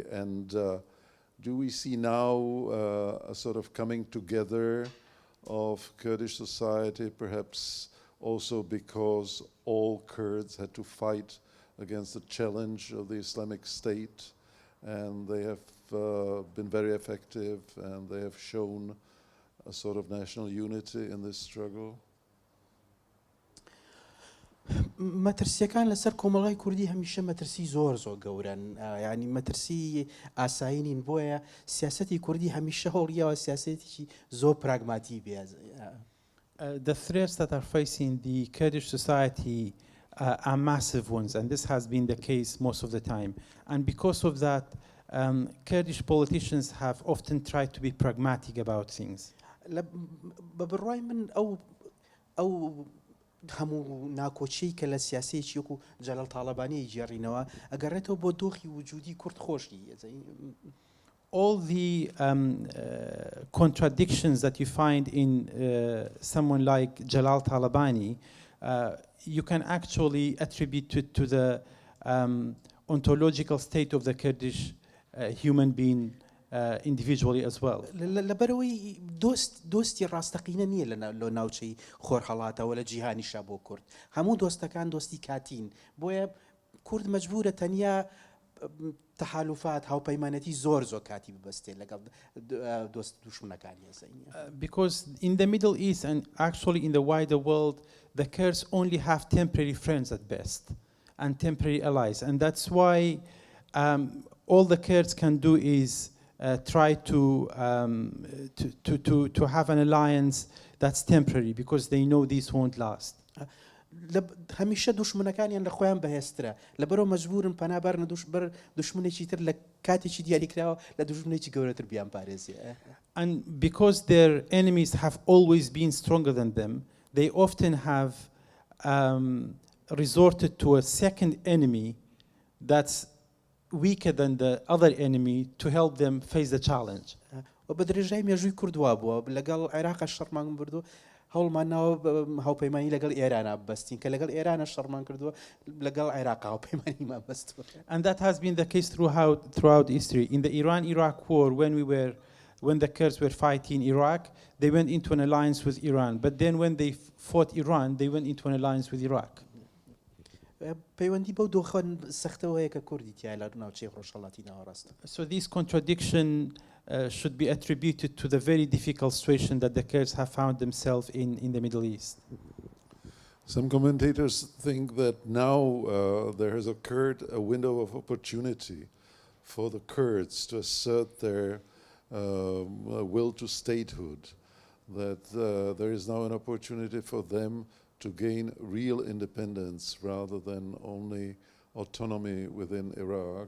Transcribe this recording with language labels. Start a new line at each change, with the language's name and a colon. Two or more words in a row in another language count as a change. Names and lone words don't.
English: And do we see now a sort of coming together of Kurdish society, perhaps also because all Kurds had to fight against the challenge of the Islamic State, and they have been very effective, and they have shown a sort of national unity in this struggle?
Central Kurdish: مەترسیەکان لەسەر کۆمەڵای کوردی هەمیشە مەترسی زۆر گەورن، ینی مەترسی ئاسایینین، بۆیە سیاسەتی کوردی هەمیشە هەوڵیەوە سیاسەتێکی زۆر پراگماتی بێت.
English: The threats that are facing the Kurdish society are massive ones, and this has been the case most of the time. And because of that, Kurdish politicians have often tried to be pragmatic about things.
Central Kurdish: بەڕای من ئەو هەموو ناکۆچەی کە لە سیاسەیەکی وەکو جەلال تاڵەبانی گێڕینەوە ئەگەڕێتەوە بۆ دۆخی وجودی کورد خۆشی.
English: All the contradictions that you find in someone like Jalal Talabani, you can actually attribute to the ontological state of the Kurdish human being individually as well.
Central Kurdish: لەبەرەوەی دۆستی ڕاستەقینە نییە لە ناوچەی خۆرهەڵاتەوە لە جیهانیشا بۆ کورد. هەموو دۆستەکان دۆستی کاتین، بۆیە کورد مەجبورە تەنیا تەحالوفات هاوپەیمانەتی زۆر کاتی ببەستێت لەگەڵ دۆست دوشمنەکانی.
English: Because in the Middle East and actually in the wider world, the Kurds only have temporary friends at best and temporary allies, and that's why all the Kurds can do is try to have an alliance that's temporary, because they know this won't last.
Central Kurdish: هەمیشە دوشمنەکانیان لە خۆیان بەهێزترە، لەبەرەوە مەجبورن پەنابەرنە بەر دوشمنێکی تر لە کاتێکی دیاریکراوە لە دوشمنێکی گەورەتر بیان پارێزێ.
English: And because their enemies have always been stronger than them, they often have resorted to a second enemy that's weaker than the other enemy to help them face the challenge.
Central Kurdish: وبدرجاي مێژووی کوردوا بووە لەگەڵ عێراق شەڕمان بردو هەوڵمانەوە هاوپەیمانی لەگەڵ ئێرانە بەستین کە لەگەڵ ئێرانە شەڕمان کردووە لەگەڵ عێراق هاوپەیمانیمان بەستووە.
English: And that has been the case throughout history. In the Iran-Iraq war, when the Kurds were fighting Iraq, they went into an alliance with Iran. But then when they fought Iran, they went into an alliance with Iraq.
Central Kurdish: پەیوەندی بەو دۆخەن سەختەوەیە کە کوردی تیا لە ناوچەی ڕۆژهەڵاتی ناوەڕاستە.
English: So this contradiction should be attributed to the very difficult situation that the Kurds have found themselves in the Middle East. Some commentators think that now there has occurred a window of opportunity for the Kurds to assert their will to statehood, that there is now an opportunity for them to gain real independence rather than only autonomy within Iraq.